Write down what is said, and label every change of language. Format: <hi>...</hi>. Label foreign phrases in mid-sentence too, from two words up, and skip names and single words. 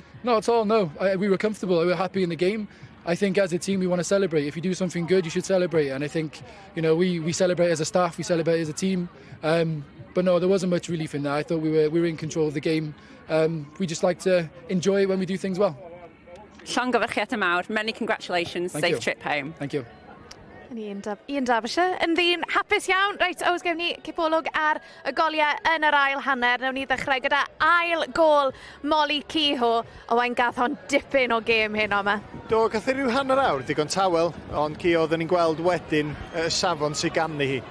<en>Not at all, no. We were comfortable, we were happy in the game. I think as a team we want to celebrate. If you do something good you should celebrate, and I think we celebrate as a staff, we celebrate as a team. But no, there wasn't much relief in that. I thought we were in control of the game. We just like to enjoy it when we do things well.</en> <cy>Llongyfarchiadau mawr,</cy> <en>many congratulations, safe trip home. Thank you.</en> <cy>Ian Derbyshire yn ddyn hapus iawn. Reit, oes gewn ni cipolwg ar y goliau yn yr ail hanner. Nawn ni ddechrau gyda ail gol Molly Kehoe. Owain gath hon dipyn o gêm hyn o'ma. Do, gath ei ryw hanner awr, digon tawel, ond Kehoe oedden ni'n gweld wedyn y safon sy'n ganddi hi.</cy>